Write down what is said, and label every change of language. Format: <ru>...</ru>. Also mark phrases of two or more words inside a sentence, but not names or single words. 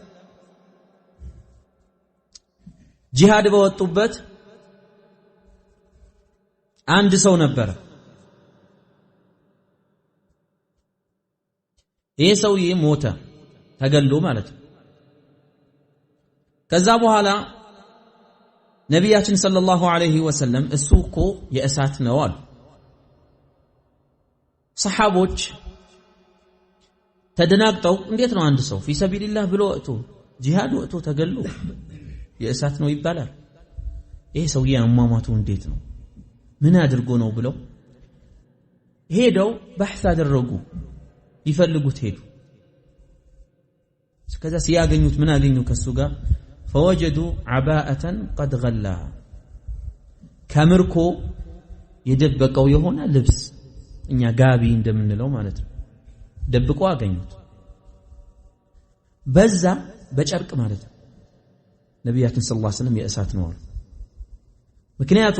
<am>ጂሃድ በወጡበት አንድ ሰው ነበር ይሄ ሰውዬ ሞተ ተገሎ ማለት ነው ከዛ በኋላ ነብያችን</am> <ar>صلى الله عليه وسلم</ar> <am>እሱ እኮ የእሳት ነው አሉ ሰሃቦች ተደናግጠው እንዴት ነው አንድ ሰው</am> <ar>في سبيل الله</ar> <am>ብሎ ወጥቶ ጂሃድ ወጥቶ ተገሎ የእሳት ነው ይባላል ይሄ ሰውዬ አሟሟቱ እንዴት ነው ምን አድርጎ ነው ብለው ሄደው በحث አደረጉ ይፈልጉት ሄዱ ከዛ ሲያገኙት ምን አገኙ ከሱ ጋር</am> <ar>فوجدوا عباءة قد غلا</ar> <am>ከምርኮ የደበቀው የሆነ ልብስ እኛ ጋቢ እንደምንለው ማለት ነው ደብቆ አገኙት በዛ በጨርቅ ማለት ነው ነብያችን</am> <ar>صلى الله عليه وسلم</ar> <am>የእሳት ነው አሉ ምክንያቱም</am>